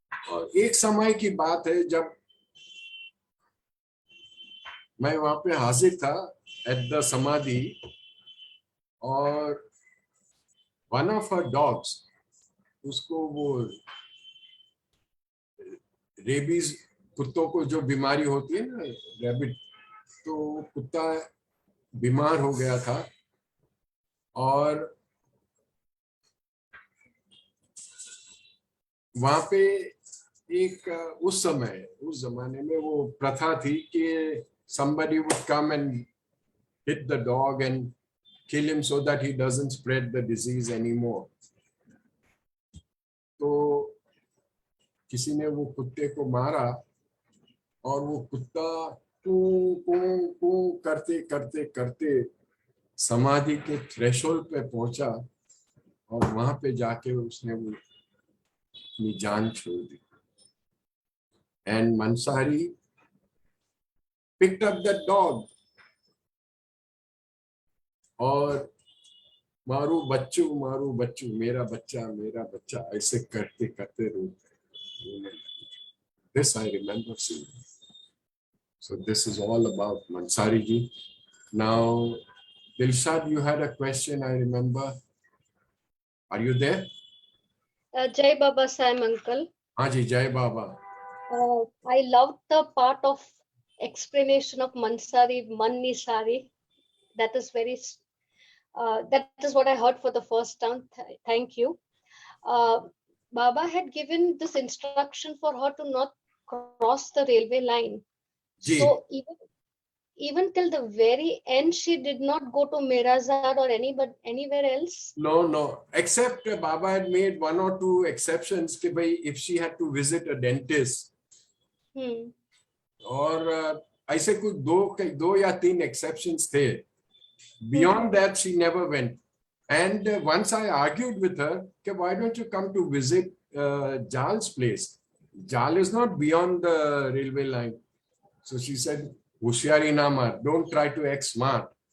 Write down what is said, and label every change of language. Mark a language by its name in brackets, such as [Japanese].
[Hindi] और एक समय की बात है जब मैं वहां पे हाजिर था [English] at the samadhi, [Hindi] और [English] one of her dogs, [Hindi] उसको वो रेबीज, कुत्तों को जो बीमारी होती है ना, रैबिट, तो कुत्ता बीमार हो गया था और वहां पे एक उस जमाने में वो प्रथा थी कि [English] somebody would come and hit the dog and kill him so that he doesn't spread the disease anymore. [Hindi] तो किसी ने वो कुत्ते को मारा और वो कुत्ता कू कू कू करते करते करते समाधि के थ्रेशोल्ड पे पहुंचा और वहां पे जाके उसने वो अपनी जान छोड़ दी. [English] And Mansari picked up that dog [Hindi] और मारू बच्चू मेरा बच्चा ऐसे करते करते रोने लगी. [English] This I remember seeing. So this is all about Mansari ji. Now, Dilshad, you had a question, I remember. Are you there? Jai Baba Sam uncle. [Hindi] हाँ जी, जय बाबा. [English] I loved the part of explanation of Mansari, Mannisari. That is that is what I heard for the first time. Thank you. Baba had given this instruction for her to not cross the railway line. [Hindi] Ji. [English] So even till the very end, she did not go to Mirazar or anywhere else. No. Except Baba had made one or two exceptions [Hindi] कि भाई [English] if she had to visit a dentist. [Hindi] और ऐसे कुछ दो या तीन exceptions थे. [English] Beyond that, she never went. And once I argued with her, okay, why don't you come to visit Jal's place? Jal is not beyond the railway line. So she said, [Hindi] Hushyari na mar, [English] don't try to act smart.